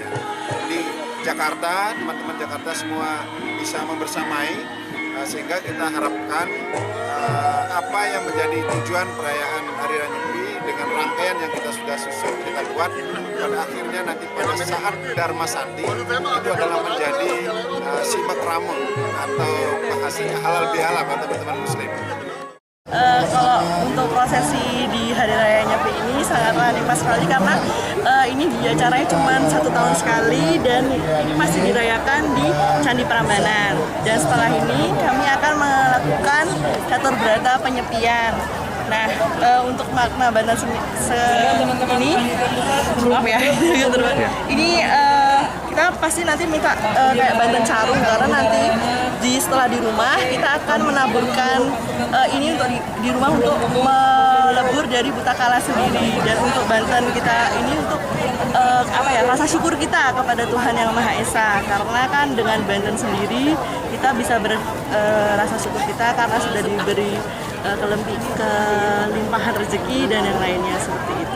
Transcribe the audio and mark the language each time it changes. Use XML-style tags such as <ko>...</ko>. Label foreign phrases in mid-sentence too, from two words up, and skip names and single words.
<id>Di Jakarta, teman-teman Jakarta semua bisa membersamai, sehingga kita harapkan apa yang menjadi tujuan perayaan Hari Raya Nyepi dengan rangkaian yang kita sudah susun, kita buat pada akhirnya nanti pada saat Dharma Santi itu adalah menjadi simak ramo atau bahasanya halal bihalal buat teman-teman muslim. Kalau untuk prosesi di Hari Raya Nyepi ini sangatlah nikmat sekali karena ini acaranya cuma 1 tahun sekali dan ini masih dirayakan di Candi Prambanan. Dan setelah ini kami akan melakukan catur berata penyepian. Nah, untuk makna Banten ini, maaf ya, ini kita pasti nanti minta kayak Banten Carung karena nanti setelah di rumah kita akan menaburkan ini untuk di rumah untuk melebur dari buta kala sendiri, dan untuk Banten kita ini untuk rasa syukur kita kepada Tuhan Yang Maha Esa, karena kan dengan Banten sendiri kita bisa rasa syukur kita karena sudah diberi kelimpahan rezeki dan yang lainnya seperti itu.</id>